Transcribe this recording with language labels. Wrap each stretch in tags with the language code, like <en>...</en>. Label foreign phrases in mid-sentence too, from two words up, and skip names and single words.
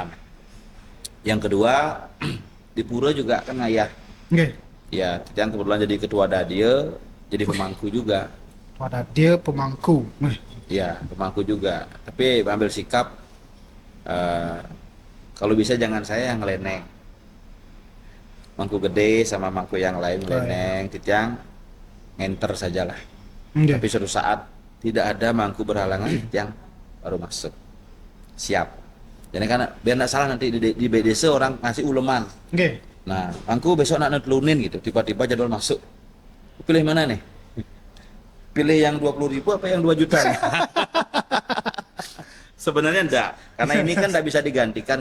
<id>Yang kedua, di Pura juga kan ayah, Oke. ya, yang kebetulan jadi ketua Dadia, jadi pemangku juga. Pada dia pemangku. Ya, pemangku juga. Tapi ambil sikap kalau bisa jangan saya yang ngeleneng. Mangku gede sama mangku yang lain ngeleneng,</id> <ban>titiang ngenter</ban> <id>sajalah. Oke. Tapi suatu saat tidak ada mangku berhalangan, titiang baru masuk. Siap. Jadi kan biar nggak salah nanti di BDC orang ngasih uleman. Oke. Nah, mangku besok</id> <ban>nak netlunin</ban> <id>gitu, tiba-tiba jadwal masuk. Pilih mana nih? Pilih yang 20.000 apa yang 2 juta? Sebenarnya enggak, karena ini kan enggak bisa digantikan.</id>